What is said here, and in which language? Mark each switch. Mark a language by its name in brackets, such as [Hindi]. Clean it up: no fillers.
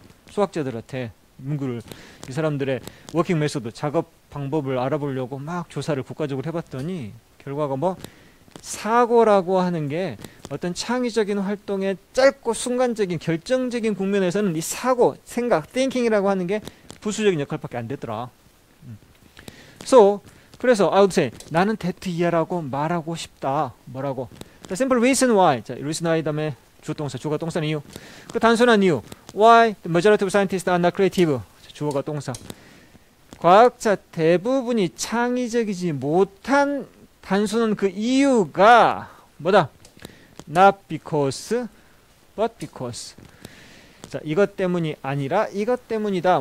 [Korean] 수학자들한테 문구를, 이 사람들의 워킹 메소드, 작업 방법을 알아보려고 막 조사를 국가적으로 해봤더니 결과가 뭐, 사고라고 하는 게 어떤 창의적인 활동의 짧고 순간적인 결정적인 국면에서는 이 사고, 생각, thinking이라고 하는 게 부수적인 역할밖에 안 되더라. 그래서 [English] I would say, [Korean] 나는 that 이하라고 말하고 싶다. 뭐라고? [English] The simple reason why. [Korean] 자, reason why 다음에 주동사, 주어가 동사는 이유. 그 단순한 이유. [English] Why the majority of scientists are not creative. [Korean] 자, 주어가 동사. 과학자 대부분이 창의적이지 못한 단순한 그 이유가 뭐다? [English] Not because, but because. [Korean] 자, 이것 때문이 아니라 이것 때문이다.